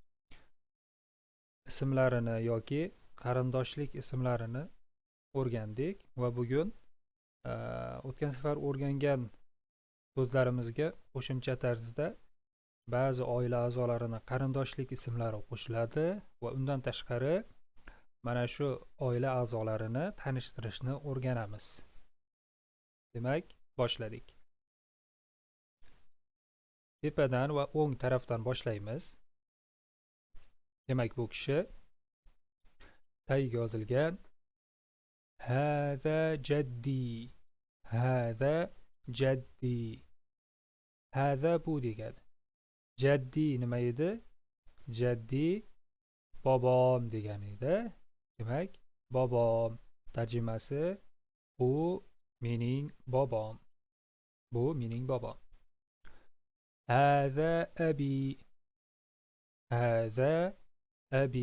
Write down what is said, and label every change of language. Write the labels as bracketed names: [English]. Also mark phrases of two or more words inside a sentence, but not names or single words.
[Uzbek] ismlarini yoki qarindoshlik ismlarini o'rgandik va bugun o'tgan safar o'rgangan so'zlarimizga qo'shimcha tarzda ba'zi oila a'zolarini qarindoshlik ismlari qo'shiladi va undan tashqari mana shu oila a'zolarini tanishtirishni o'rganamiz. Demak, boshladik. Tepadan va o'ng tarafdan boshlaymiz. Demak, bu kishi tagiga yozilgan [Arabic] هذا جدي, هذا جدي. [Uzbek] Hada bu degani. Jaddi nima edi? Jaddi bobom degani edi. Demak, bobom tarjimasi bu mening bobom. Bu mening bobom. [Arabic] هذا أبي, هذا أبي.